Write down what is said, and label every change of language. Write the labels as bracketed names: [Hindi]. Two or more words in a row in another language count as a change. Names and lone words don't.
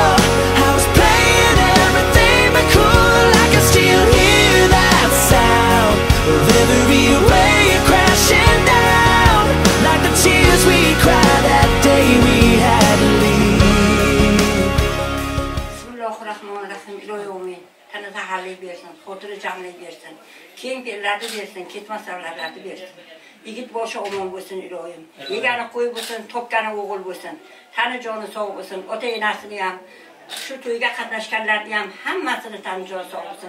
[English] I was playing everything but cool. I can still hear that sound of every wave crashing down, like the tears we cried that day we had to leave. [Uzbek] Bismillahirrahmanirrahim. tana saharlik bersin, xotiri jamlik bersin, keng bellarni bersin, ketmas savlarlarni bersin. Yigit boshi omon bo'lsin iloyim. Yegani qo'y bo'lsin, topgani o'g'il bo'lsin. Tani joni sog' bo'lsin, ota enasini ham, shu to'yga qatnashganlarni ham hammasini tani joni sog' bo'lsin.